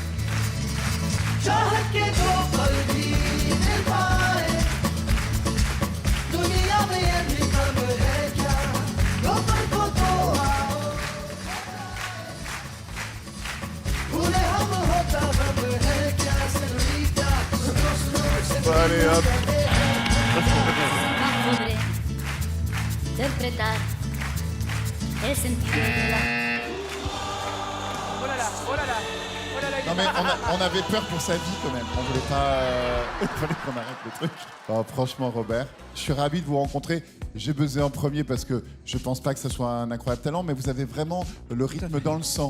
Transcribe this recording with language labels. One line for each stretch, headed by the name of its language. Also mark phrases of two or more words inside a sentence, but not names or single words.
Hindi: चाहत के दो पल भी मिल पाए दुनिया में ये भी कम है क्या दो पल को तो आओ भूले हम होता हम है क्या señorita सुनो सुनो
Spanish: Podré interpretar el sentido de la...
French: Oh là là, oh là là. Non mais on avait peur pour sa vie quand même. On voulait pas... Il fallait qu'on arrête le truc. Oh, franchement Robert, je suis ravi de vous rencontrer. J'ai buzzé en premier parce que je pense pas que ce soit un incroyable talent, mais vous avez vraiment le rythme dans le sang.